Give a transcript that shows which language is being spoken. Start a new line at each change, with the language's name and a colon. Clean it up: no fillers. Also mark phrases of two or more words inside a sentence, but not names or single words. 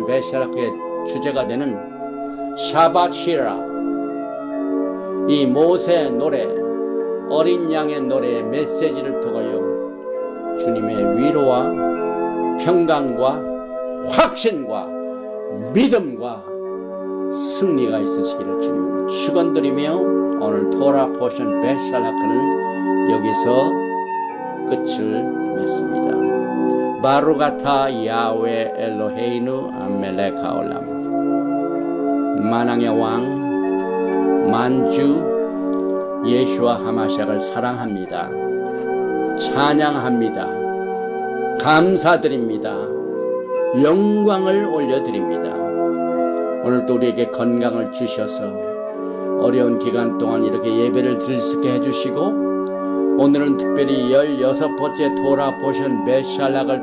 Korean: 베샤라크의 주제가 되는 샤바치라, 이 모세의 노래, 어린 양의 노래의 메시지를 통하여 주님의 위로와 평강과 확신과 믿음과 승리가 있으시기를 주님으로 축원드리며 오늘
English: Torah portion
Korean: 베샤라크는 여기서 끝을 맺습니다.
Hebrew: ברוך אתה יהוה אלהינו מלך העולם.
Korean: 만왕의 왕 만주 예수와 하마샥을 사랑합니다. 찬양합니다. 감사드립니다. 영광을 올려드립니다. 오늘도 우리에게 건강을 주셔서 어려운 기간 동안 이렇게 예배를 드릴 수 있게 해주시고 오늘은 특별히 16번째
English: Torah portion
Korean: 베샬락을